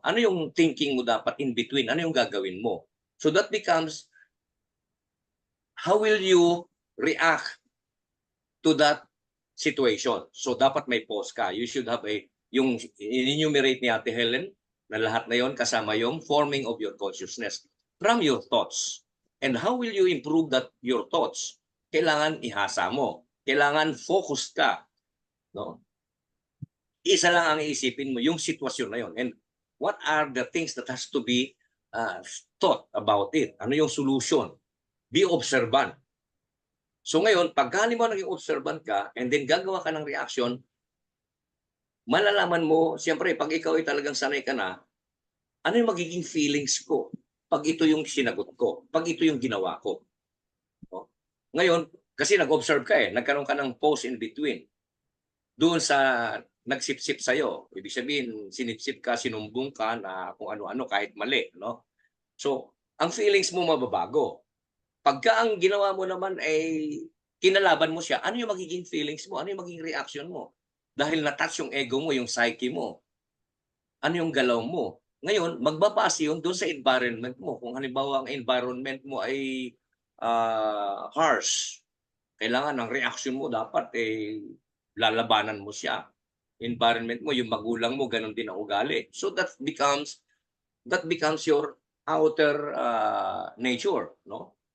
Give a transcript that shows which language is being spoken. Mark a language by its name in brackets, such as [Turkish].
[Filipino] Ano yung thinking mo dapat in between? Ano yung gagawin mo? [English] So that becomes how will you react to that situation? [Filipino] So dapat may pause ka. [English] You should have yung enumerate ni Ate Helen na lahat na yon kasama yung forming of your consciousness from your thoughts. And how will you improve that your thoughts? [Filipino] Kailangan ihasa mo. Kailangan focused ka. No? Isa lang ang iisipin mo, yung sitwasyon na yon. [English] And what are the things that has to be thought about it? [Filipino] Ano yung solution? Be observant. So ngayon, pag mo naging observant ka and then gagawa ka ng reaction, malalaman mo, siyempre, pag ikaw ay talagang sanay ka na, ano yung magiging feelings ko pag ito yung sinagot ko, pag ito yung ginawa ko. No? Ngayon, Kasi nag-observe ka nagkaroon ka ng pause in between. Doon sa nagsipsip sa'yo. Ibig sabihin, sinipsip ka, sinumbong ka na kung ano-ano kahit mali. No? So, ang feelings mo mababago. Pagka ang ginawa mo naman ay kinalaban mo siya, ano yung magiging feelings mo? Ano yung magiging reaction mo? Dahil na-touch yung ego mo, yung psyche mo. Ano yung galaw mo? Ngayon, magbabase yun doon sa environment mo. Kung halimbawa ang environment mo ay harsh, kailangan ang reaction mo dapat lalabanan mo siya. Environment mo, yung magulang mo, ganun din ang ugali. [English] So that becomes your outer nature, no?